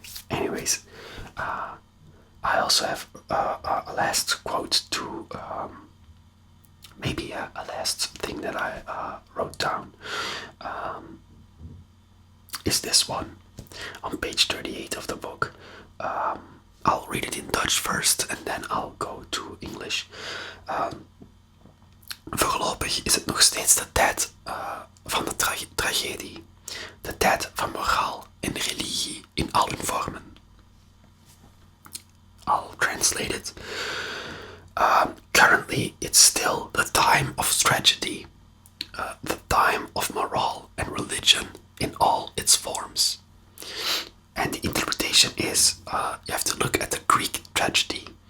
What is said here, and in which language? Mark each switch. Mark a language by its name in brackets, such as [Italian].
[English] Anyways, I also have a last quote to maybe a last thing that I wrote down. Is this one on page 38 of the book. I'll read it in Dutch first and then I'll go to English. [Dutch] Voorlopig is het nog steeds de tijd van de tragedie. De tijd van moraal en religie in al hun vormen. [English] I'll translate it. Currently, it's still the time of tragedy, the time of morale and religion in all its forms. And the interpretation is, you have to look at the Greek tragedy.